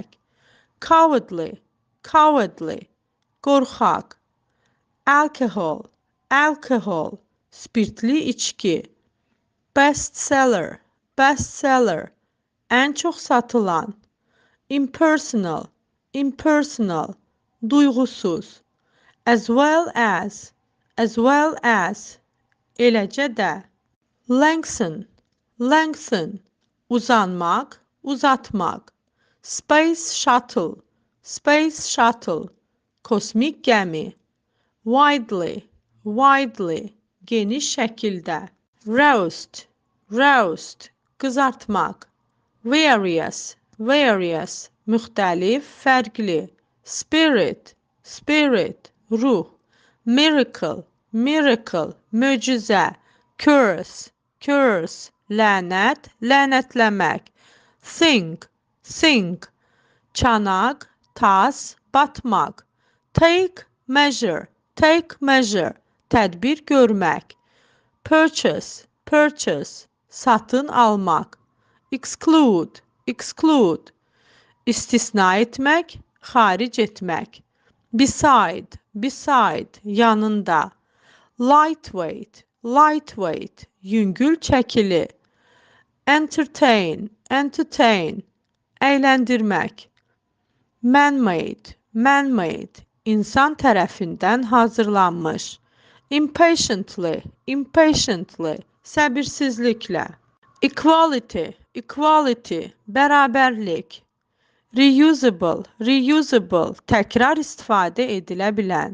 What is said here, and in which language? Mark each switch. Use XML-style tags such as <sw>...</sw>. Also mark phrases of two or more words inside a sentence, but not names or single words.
<en>Cowardly, cowardly, qorxaq. Alcohol, alcohol,</en> <az>spirtli içki.</az> <en>Bestseller, bestseller,</en> <az>ən çox satılan.</az> <en>Impersonal, impersonal, duyğusuz. As well as,</en> <az>eləcə də.</az> <en>Lengthen, lengthen,</en> <az>uzanmaq, uzatmaq.</az> <en>Space shuttle, space shuttle,</en> <az>kosmik gəmi.</az> <en>Widely, widely,</en> <az>geniş şəkildə.</az> <en>Roast, roast, qızartmaq. Various, various,</en> <az>müxtəlif, fərqli.</az> <en>Spirit, spirit, ruh. Miracle, miracle, möcüzə. Curse, curse,</en> <az>lənət, lənətləmək.</az> <en>Sink, sink,</en> <az>çanaq, tas, batmaq.</az> <en>Take measure,</en> <az>tədbir görmək.</az> <en>Purchase, purchase,</en> <az>satın almaq.</az> <en>Exclude, exclude,</en> <az>istisna etmək, xaric etmək.</az> <en>Beside, beside, yanında. Lightweight, lightweight,</en> <az>yüngül çəkili.</az> <en>Entertain, entertain, əyləndirmək. Man-made, man-made,</en> <az>insan tərəfindən hazırlanmış.</az> <en>Impatiently, impatiently, səbirsizliklə. Equality, equality, bərabərlik. Reusable, reusable,</en> <az>təkrar istifadə edilə bilən.</az>